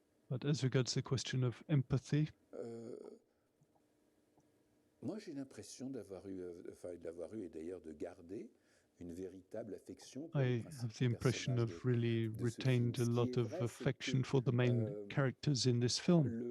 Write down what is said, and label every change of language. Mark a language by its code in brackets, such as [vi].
[en] But as regards the question of empathy, [fr] moi j'ai l'impression d'avoir eu et d'ailleurs de garder une véritable affection. [en] I have the impression of really retained a lot of affection for the main characters in this film.